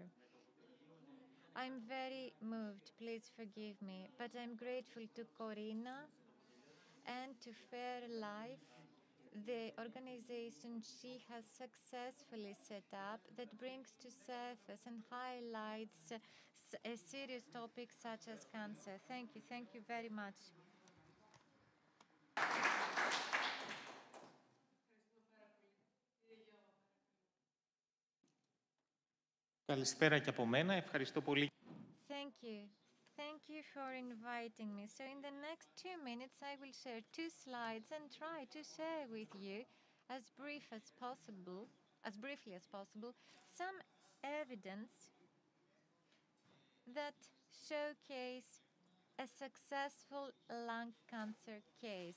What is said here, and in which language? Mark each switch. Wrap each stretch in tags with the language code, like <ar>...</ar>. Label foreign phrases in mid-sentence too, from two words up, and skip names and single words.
<en>I'm very moved, please forgive me, but I'm grateful to Corina and to Fair Life, the organization she has successfully set up that brings to surface and highlights a serious topic such as cancer. Thank you very much.</en> <el>Καλησπέρα και από μένα. Ευχαριστώ πολύ.</el> <en>Thank you. Thank you for inviting me. So in the next 2 minutes, I will share 2 slides and try to share with you as briefly as possible, some evidence that showcase a successful lung cancer case.</en>